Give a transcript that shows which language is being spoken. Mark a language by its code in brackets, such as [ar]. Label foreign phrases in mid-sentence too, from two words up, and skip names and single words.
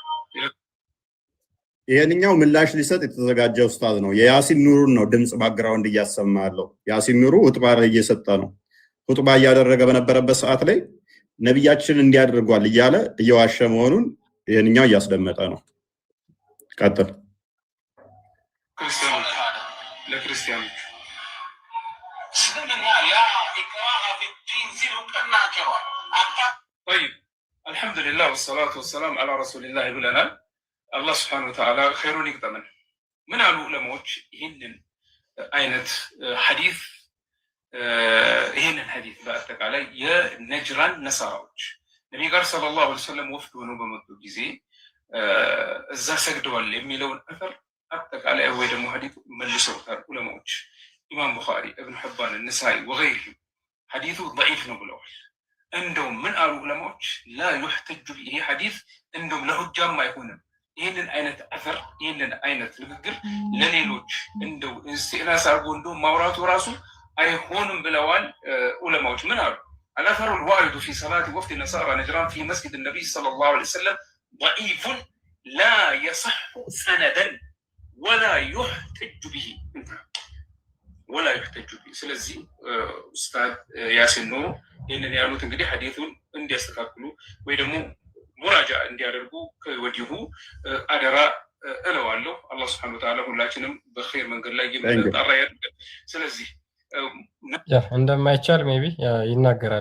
[am] ይሄንኛው ምላሽ ሊሰጥ የተዘጋጀ ኡስታዝ ነው። የያሲን ኑሩን ነው ድምጽ ባክግራውንድ እያሰማ ያለው። ያሲን ኑሩ ሁጥባ ላይ እየሰጠ ነው። ሁጥባ እያደረገ በነበረበት ሰዓት ላይ ነብያችን እንዲያደርጓል እያለ እየዋሸ መሆኑን ይሄንኛው እያስደመጠ ነው። ቀጥል። ለክርስቲያኖች ስለምን ያ [ar] إكراه في الدين [am] ሲሉ ቀናቸዋል። [ar] طيب الحمد لله والصلاه والسلام على رسول الله [am] ብለናል። አላህ [ar] سبحانه وتعالى [am] ኸይሩን ይቅጠመን። ምን አሉ ዑለማዎች? ይህንን አይነት ሐዲስ በአጠቃላይ የነጅራን ነሳራዎች ነቢይ ጋር [ar] صلى الله عليه وسلم [am] ወፍድ ሆነው በመጡ ጊዜ እዛ ሰግደዋል የሚለውን አተር አጠቃላይ ወይ ደግሞ ሐዲስ መልሰውታል ዑለማዎች። ኢማም ቡኻሪ፣ እብን ሕባን፣ ነሳኢ ወገይሪሂም ሐዲሱ ደዒፍ ነው ብለዋል። እንደውም ምን አሉ ዑለማዎች? [ar] لا يحتج [am] ይሄ ሐዲስ እንደውም ለሁጃም አይሆንም ይህንን አይነት አፈር ይህንን አይነት ንግግር ለሌሎች እንደው ኢስቲናስ አድርጎ እንደው ማውራቱ ራሱ አይሆንም ብለዋል ዑለማዎች። ምን አሉ? [ar] الأثر الوارد في صلاة وفد النصارى نجران في مسجد النبي صلى الله عليه وسلم ضعيف لا يصح سندا ولا يحتج به ولا يحتج به. [am] ስለዚህ ኡስታዝ ያሲን ኑሩ ይህንን ያሉት እንግዲህ ሐዲሱን እንዲያስተካክሉ ወይ ደግሞ ሙራጃ እንዲያደርጉ ከወዲሁ አደራ እለዋለሁ። አላህ [ar] سبحانه وتعالى [am] ሁላችንም በኸይር መንገድ ላይ የምንጠራ ያድርገን። ስለዚህ እንደማይቻል ሜቢ ይናገራል።